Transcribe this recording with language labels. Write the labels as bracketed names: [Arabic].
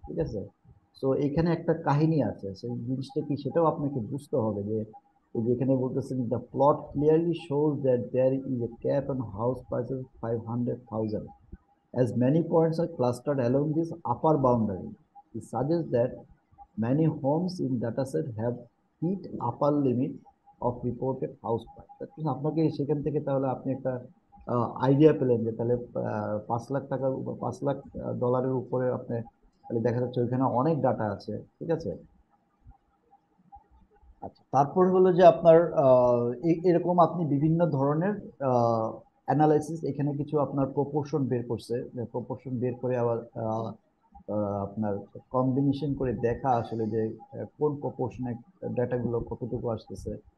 [Bangla] ঠিক আছে, তো এখানে একটা কাহিনী আছে, সেই জিনিসটা কি সেটাও আপনাকে বুঝতে হবে। যে ওই যেখানে বলতেছেন [English] The plot clearly shows that there is a cap on house prices 500,000 as many points are clustered along this upper boundary. It suggests that many homes in dataset have hit upper limit of reported house price. That means [Bangla] আপনাকে সেখান থেকে তাহলে আপনি একটা idea পেলেন যে তাহলে 5 লাখ টাকার উপর, 5 লাখ ডলারের উপরে আপনি তাহলে দেখা যাচ্ছে ওইখানে অনেক ডাটা আছে। ঠিক আছে, আচ্ছা, তারপর হলো যে আপনার এরকম আপনি বিভিন্ন ধরনের অ্যানালাইসিস, এখানে কিছু আপনার প্রপোর্শন বের করছে, প্রপোর্শন বের করে আবার আপনার কম্বিনেশন করে দেখা আসলে যে কোন প্রপোর্শনে ডাটাগুলো কতটুকু আসতেছে।